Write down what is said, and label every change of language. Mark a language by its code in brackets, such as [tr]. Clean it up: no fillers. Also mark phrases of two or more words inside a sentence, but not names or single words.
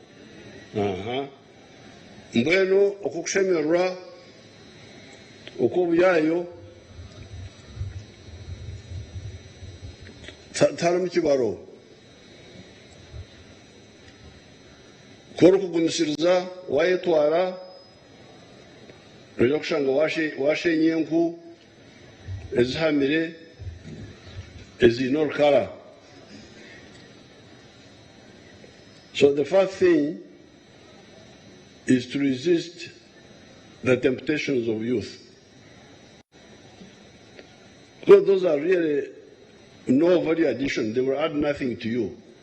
[nyn] mbwenu okukushemererwa okwobuyayo tarimu kibaro kora okugumisiriza wayetwara oja kushanga washenya enku ezihamire eziine orukara. [en] So the first thing is to resist the temptations of youth. Because those are really no value addition. They will add nothing to you.